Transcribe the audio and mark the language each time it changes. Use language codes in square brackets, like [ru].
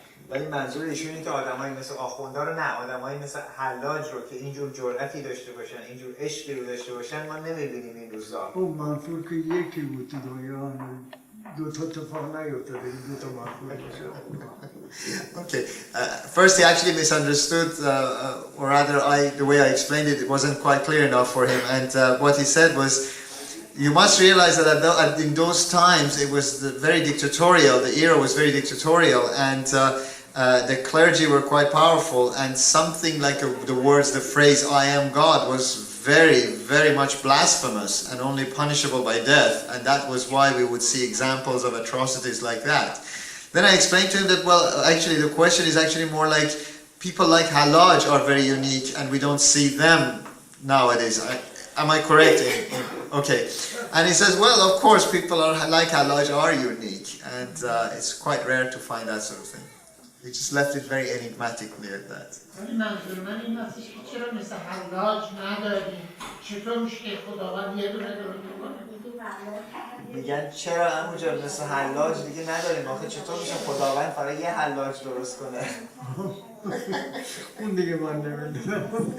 [fa] ولی منظور ایشون اینه که آدمایی مثل آخوندا رو نه، آدمایی مثل حلاج رو که اینجور جرأتی داشته باشن، اینجور عشقی رو داشته باشن ما نمی‌بینیم این روزا. خب منصور که یکی بود تو دنیا، دو تا اتفاق نیفتاده، دو تا منصور باشه. [en] Okay. First, he actually misunderstood, or rather, the way I explained it, it wasn't quite clear enough for him. And what he said was, you must realize that in those times it was very dictatorial. The era was very dictatorial, and the clergy were quite powerful. And something like the phrase "I am God" was very, very much blasphemous and only punishable by death. And that was why we would see examples of atrocities like that. Then I explained to him that, well, actually the question is actually more like people like Hallaj are very unique and we don't see them nowadays. Am I correct? Okay. And he says, well, of course people like Hallaj are unique, and it's quite rare to find that sort of thing. He just left it very enigmatically at that. [fa] ولی منظور من این هستش که چرا مثل حلاج نداریم؟ چطور میشه که خداوند یه دونه درست کنه؟ میگن چرا همونجا مثل حلاج دیگه نداریم؟ آخه چطور میشه خداوند فقط یه حلاج درست کنه؟ اون دیگه من نمیدونم.